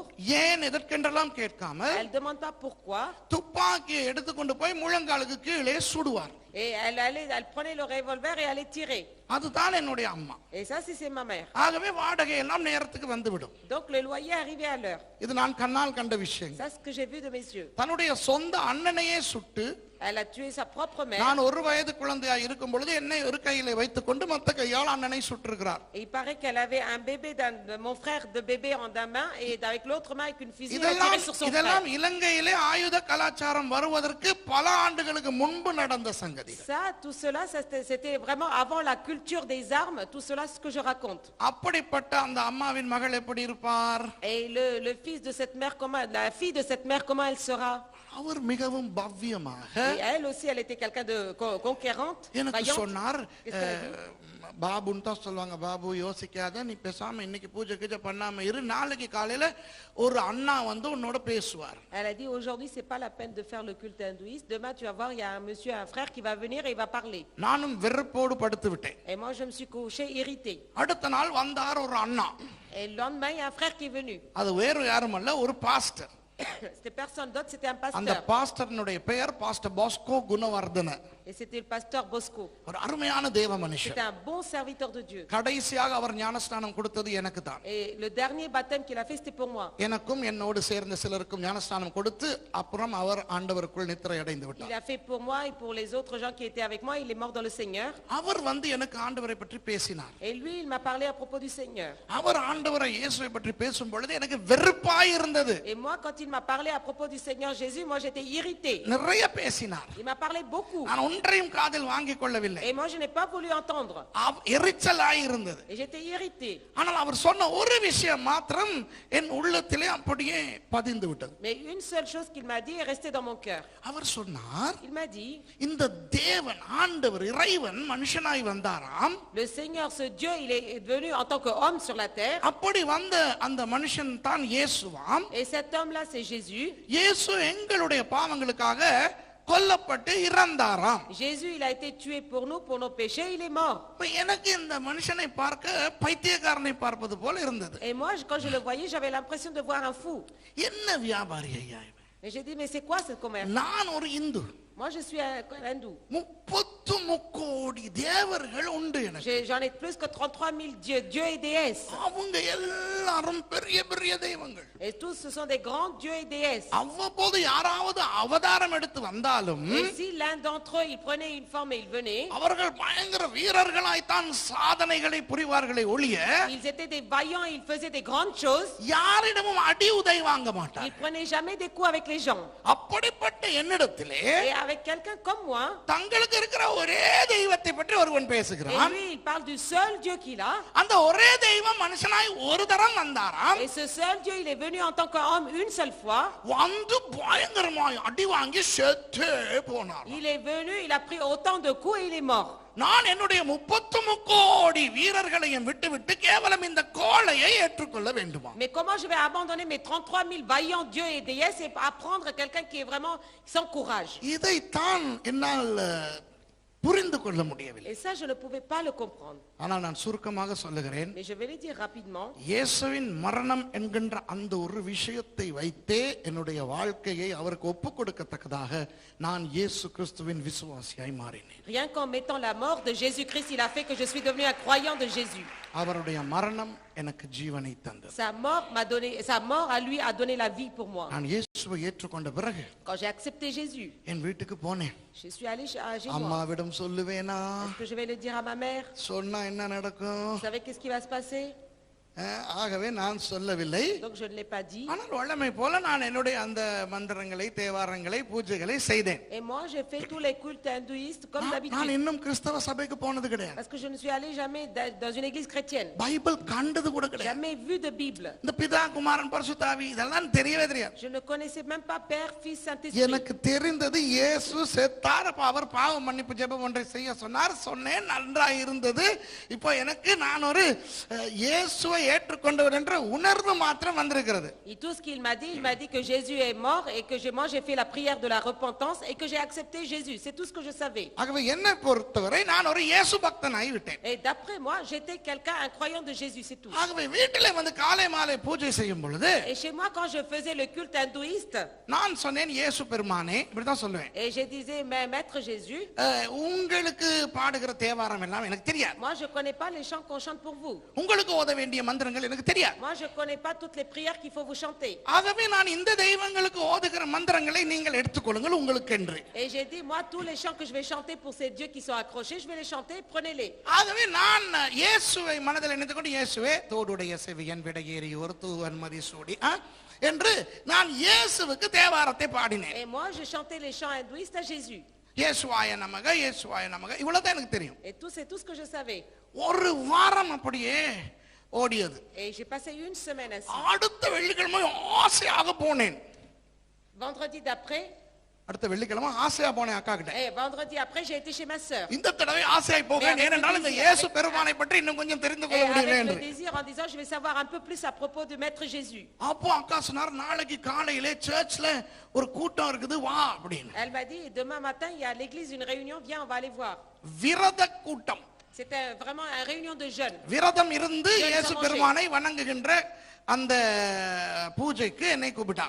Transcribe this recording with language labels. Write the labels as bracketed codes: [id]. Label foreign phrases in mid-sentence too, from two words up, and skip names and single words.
[ta] ஏன் எதற்கென்றெல்லாம் கேட்காமல் [fr] elle demande pas pourquoi, [ta] துப்பாக்கியை எடுத்துக்கொண்டு போய் முழங்காலுக்கு கீழே சுடுவார். [fr] et elle prenait le revolver et allait tirer. [ta] அதுதான் என்னுடைய அம்மா. [fr] Et ça c'est ma mère. [ta] ஆகவே வாடகை எல்லாம் நேரத்துக்கு வந்துவிடும். [fr] Donc le loyer arrivait à l'heure. [ta] இது நான் கண்ணால் கண்ட விஷயம். [fr] Ça c'est ce que j'ai vu de mes yeux. [ta] தன்னுடைய சொந்த அண்ணனையே சுட்டு, [fr] elle a tué sa propre mère. [ta] நான் ஒரு வயது குழந்தையாய் இருக்கும் பொழுது என்னை ஒரு கையிலே வைத்துக் கொண்டு மத்த கையால் அண்ணனை சுட்டிருக்கிறார். [fr] Et il paraît qu'elle avait un bébé mon frère de bébé en d'une main et avec l'autre main avec une fusil elle a tiré sur son frère. [ta] இதெல்லாம் இலங்கையிலே ஆயுத கலாச்சாரம் வருவதற்கு பல ஆண்டுகளுக்கு முன்பு நடந்த சங்கதி. சங்கதிகள். [fr] Ça, tout cela, c'était vraiment avant la culture des armes, tout cela, ce que je raconte. [ta] அப்படிப்பட்ட அந்த அம்மாவின் மகள் எப்படி இருப்பார்? [fr] Et le fils de cette mère, la fille de cette mère, comment elle sera? [ta] அவர் மிகவும் பவ்யமாக [fr] Et elle aussi, elle était quelqu'un de conquérante, [ta] எனக்கு [fr] vaillante. [ta] சொன்னார். [fr] Qu'est-ce qu'elle a dit? [ta] பாபுன்னு தான் சொல்லுவாங்க. பாபு யோசிக்காத, நீ பேசாம இன்னைக்கு பூஜை கீஜை பண்ணாம இரு, நாளைக்கு காலையில ஒரு அண்ணா வந்து உன்னோட பேசுவார். [fr] Elle a dit, aujourd'hui, c'est pas la peine de faire le culte hindouiste. Demain, tu vas voir, il y a un monsieur, un frère qui va venir et il va parler. [ta] நானும் வெறுப்போடு படுத்து விட்டேன். [fr] Et moi, je me suis couchée irritée. [ta] அடுத்த நாள் வந்தார் ஒரு அண்ணா. [fr] Et le lendemain, il y a un frère qui est venu. [ta] அது வேறு யாரும் அல்ல, ஒரு பாஸ்டர். [fr] C'était personne d'autre, c'était un [ta] அந்த [fr] pasteur. [ta] பாஸ்டர்னுடைய பெயர் பாஸ்டர் பாஸ்கோ குணவர்தன. [fr] Et c'était le pasteur Bosco. [ta] ஒரு அருமையான தேவ மனுஷன். [fr] C'était un bon serviteur de Dieu. [ta] கடைசியாக அவர் ஞானஸ்நானம் கொடுத்தது எனக்கு தான். [fr] Et le dernier baptême qu'il a fait, c'était pour moi. [ta] எனக்கும் என்னோடு சேர்ந்த சிலருக்கும் ஞானஸ்நானம் கொடுத்து அப்புறம் அவர் ஆண்டவருக்குள் நித்திரை அடைந்து [fr] Il [ta] விட்டார். [fr] a fait pour moi et pour les autres gens qui étaient avec moi. Il est mort dans le Seigneur. [ta] அவர் வந்து எனக்கு ஆண்டவரை பற்றி பேசினார். [fr] Et lui, il m'a parlé à propos du Seigneur. [ta] அவர் ஆண்டவரை இயேசுவை பற்றி பேசும் பொழுது எனக்கு வெறுப்பாய் இருந்தது. [fr] Et moi, quand il m'a parlé à propos du Seigneur Jésus, moi j'étais irritée. [ta] நிறைய பேசினார். [fr] Il m'a parlé beaucoup. [ta] நான் ஒன்றையும் காதில் வாங்கிக் கொள்ளவில்லை. [fr] Et moi, je n'ai pas voulu entendre. [ta] எரிச்சலாய் இருந்தது. [fr] Et j'étais irritée. [ta] ஆனால் அவர் சொன்ன ஒரு விஷயம் மாத்திரம் என் உள்ளத்திலே அப்படியே பதிந்து விட்டது. [fr] Mais une seule chose qu'il m'a dit est restée dans mon cœur. [ta] அவர் சொன்னார், [fr] Il m'a dit, [ta] இந்த தேவன் ஆண்டவர் இறைவன் மனுஷனாய் வந்தாராம். [fr] le Seigneur, ce Dieu, il est venu en tant qu'homme sur la terre. [ta] அப்படி வந்த அந்த மனுஷன் தான் இயேசுவாம். [fr] Et cet homme-là, c'est Jésus. [ta] இயேசு எங்களுடைய பாவங்களுக்காக கொல்லப்பட்டு இறந்தாராம். [fr] Jésus, il a été tué pour nous, pour nos péchés, il est mort. [ta] இப்ப எனக்கு இந்த மனுஷனை பார்க்க பைத்தியக்காரனை பார்ப்பது போல இருந்தது. [fr] Et moi, quand je le voyais, j'avais l'impression de voir un fou. [ta] என்ன வியாபாரி ஐயா இவன்? [fr] Et j'ai dit, mais c'est quoi ce commerce? [ta] நான் ஒரு இந்து. [fr] Moi, je suis un hindou. [ta] 33 கோடி தேவர்கள் உண்டு எனக்கு. [fr] J'en ai plus que 33 000 dieux et déesses. [ta] அவங்க எல்லாரும் பெரிய பெரிய தெய்வங்கள். [fr] Et tous, ce sont des grands dieux et déesses. [ta] அவ்வப்போது யாராவது அவதாரம் எடுத்து வந்தாலும் [fr] Et si l'un d'entre eux, il prenait une forme et il venait, [ta] அவர்கள் பயங்கர வீரர்களாய்த்தான் சாதனைகளை புரிவார்களே ஒழிய [fr] ils étaient des vaillants et ils faisaient des grandes choses. [ta] யாரிடமும் அடி உதை வாங்க [fr] Ils [ta] மாட்டார். [fr] prenaient jamais des coups avec les gens. [ta] அப்படிப்பட்ட என்னிடத்திலே [fr] Et avec quelqu'un comme moi, [ta] தங்களுக்கு இருக்கிற ஒரே தெய்வத்தை பற்றி ஒருவன் [fr] et [ta] பேசுகிறான். [fr] lui, il parle du seul Dieu qu'il a. [ta] அந்த ஒரே தெய்வம் மனுஷனாய் ஒரு தரம் வந்தாராம். [fr] Et ce seul Dieu, il est venu en tant qu'homme une seule fois. [ta] வந்து பயங்கரமாய் அடி வாங்கி செத்தே போனார். [fr] Il est venu, il a pris autant de coups et il est mort. [ta] நான் என்னுடைய 33 கோடி வீரர்களையும் விட்டுவிட்டு கேவலம் இந்த கோழையை ஏற்றுக்கொள்ள வேண்டுமா? [fr] Mais comment je vais abandonner mes 33 000 vaillants dieux et déesses et apprendre quelqu'un qui est vraiment sans courage? [ta] இதைத்தான் என்னால் புரிந்து கொள்ள முடியவில்லை. [fr] Et ça, je ne pouvais pas le comprendre. [ta] ஆனால் நான் சுருக்கமாக சொல்லுகிறேன். [fr] Mais je vais le dire rapidement. [ta] இயேசுவின் மரணம் என்கின்ற அந்த ஒரு விஷயத்தை வைத்தே என்னுடைய வாழ்க்கையை அவருக்கு ஒப்புக் கொடுக்கத்தக்கதாக நான் இயேசு கிறிஸ்துவின் விசுவாசியாய் மாறினேன். [fr] Rien qu'en mettant la mort de Jésus-Christ, il a fait que je suis devenu un croyant de Jésus. [ta] அவருடைய மரணம் எனக்கு ஜீவனை தந்தது. [fr] Sa mort à lui a donné la vie pour moi. [ta] நான் இயேசுவை ஏற்றுக்கொண்ட பிறகு [fr] Quand j'ai accepté Jésus, [ta] என் வீட்டுக்கு போனேன். [fr] je suis allé chez moi. [ta] அம்மாவிடம் சொல்லுவேனா? [fr] Est-ce que je vais le dire à ma mère? [ta] சொன்னா என்ன நடக்கும்? [fr] Vous savez qu'est-ce qui va se passer? [ta] ஆகவே நான் சொல்லவில்லை. [fr] Donc je ne l'ai pas dit. [ta] ஆனால் வழமை போல நான் என்னுடைய அந்த மந்திரங்களை தேவாரங்களை பூஜைகளை செய்தேன். [fr] Et moi j'ai fait tous les cultes hindouistes comme [ta] நான் [fr] d'habitude. [ta] இன்னும் கிறிஸ்தவ சபைக்கு போனது கிடையாது. [fr] Parce que je ne suis allé jamais dans une église chrétienne. [ta] பைபிள் கண்டது கூட கிடையாது. [fr] Jamais vu de Bible. [ta] இந்த பிதா குமாரன் பரிசுத்தாவி இதெல்லாம் தெரியவே தெரியாது. [fr] Je ne connaissais même pas Père, Fils, Saint-Esprit. [ta] எனக்கு தெரிந்தது இயேசு செத்தார், அவர் பாவ மன்னிப்பு ஜெபம் ஒன்றை செய்ய சொன்னார், சொன்னேன், நன்றாய் இருந்தது. இப்போ எனக்கு நான் ஒரு இயேசுவை ஏற்றுக்கொண்டவர் என்ற உணர்வு மாத்திரம் வந்திருக்கிறது. [fr] Et tout ce qu'il m'a dit que Jésus est mort et que moi j'ai fait la prière de la repentance et que j'ai accepté Jésus. C'est tout ce que je savais. [ta] ஆகவே என்னை பொறுத்தவரை நான் ஒரு இயேசு பக்தனாய் விட்டேன். [fr] Et d'après moi, j'étais quelqu'un, un croyant de Jésus, c'est tout. [ta] ஆகவே வீட்டிலே வந்து காலை மாலை பூஜை செய்யும் பொழுது [fr] Et chez moi, quand je faisais le culte hindouiste, [ta] நான் சொன்னேன், இயேசு பெருமானே, இப்படிதான் சொல்லுவேன். [fr] et je disais, mais Maître Jésus, [ta] உங்களுக்கு பாடுகிற தேவாரம் எல்லாம் எனக்கு தெரியாது. [fr] moi je connais pas les chants qu'on chante pour vous. [ta] உங்களுக்கு ஓத வேண்டிய மந்திரங்கள் எனக்கு தெரியாது. [fr] Moi je connais pas toutes les prières qu'il faut vous chanter. [ta] ஆகவே நான் இந்த தெய்வங்களுக்கு ஓதுகிற மந்திரங்களை நீங்கள் எடுத்துக்கொள்ளுங்கள் உங்களுக்கு என்று. [fr] Et j'ai dit, moi tous les chants que je vais chanter pour ces dieux qui sont accrochés, je vais les chanter, prenez-les. [ta] ஆகவே நான் இயேசுவை மனதில் நினைத்துக்கொண்டு, இயேசுவே தோடுடைய செவியன் விடையேறி ஒரு தூவன் மதிசூடி என்று நான் இயேசுவுக்கு தேவாரத்தை பாடினேன். [fr] Et moi je chantais les chants hindouistes à Jésus. [sa] येसुवाय नमः येसुवाय नमः [ta] இவ்வளவுதான் எனக்கு தெரியும். [fr] Et tout, c'est tout ce que je savais. [ta] ஒரு வாரம் அப்படியே ஓடியது. [fr] Et j'ai passé une semaine ainsi. [ta] அடுத்த வெள்ளிக்கிழமை ஆசையாக போனேன். [fr] Vendredi d'après, [ta] அடுத்த வெள்ளிக்கிழமை ஆசையா போனேன் அக்கா கிட்ட. [fr] et vendredi après, j'ai été chez ma sœur. [ta] இந்த தடவை ஆசையாய் போகிறேன், ஏனென்றால் இந்த இயேசு பெருமானை பற்றி இன்னும் கொஞ்சம் தெரிந்து [fr] Et [ta] கொள்ள [fr] avec [ta] முடியும் [fr] le [ta] என்று. [fr] désir en disant, je vais savoir un peu plus à propos de Maître Jésus. [ta] அப்போ அக்கா சொன்னார், நாளைக்கு காலையிலே சர்ச்ல ஒரு கூட்டம் இருக்குது வா அப்படின்னு. [fr] Elle m'a dit, demain matin, il y a à l'église une réunion, viens, on va aller voir. [ta] விரத கூட்டம். [fr] C'était vraiment une réunion de jeunes. [ta] விரதம் இருந்து இயேசு பெருமானை வணங்குகின்ற அந்த பூஜைக்கு என்னை கூப்பிட்டார்.